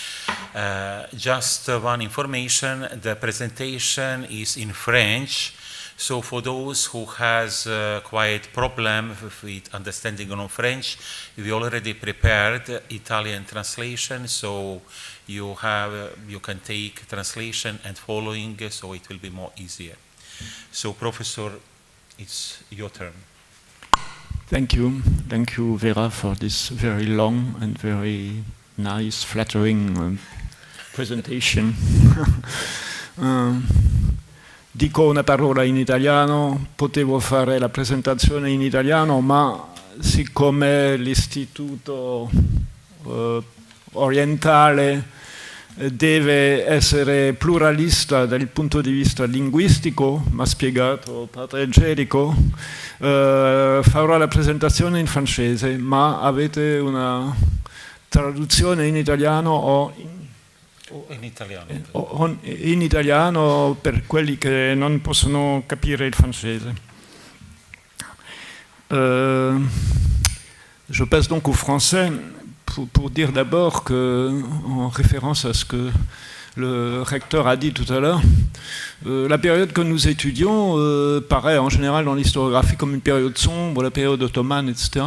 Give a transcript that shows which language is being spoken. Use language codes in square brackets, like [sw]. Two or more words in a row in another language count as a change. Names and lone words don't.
[en] Just one information, the presentation is in French, so for those who has quite problem with understanding on French, we already prepared Italian translation, so you can take translation and following, so it will be more easier. So Professor, it's your turn. Thank you, Vera, for this very long and very nice, flattering presentation. [it] Dico una parola in italiano, potevo fare la presentazione in italiano, ma siccome l'istituto orientale deve essere pluralista dal punto di vista linguistico, mi ha spiegato padre Gerico, farò la presentazione in francese, ma avete una traduzione in italiano o in italiano per quelli che non possono capire il francese. [fr] Je passe donc au français pour dire d'abord que, en référence à ce que le recteur a dit tout à l'heure, la période que nous étudions paraît en général dans l'historiographie comme une période sombre, la période ottomane, etc.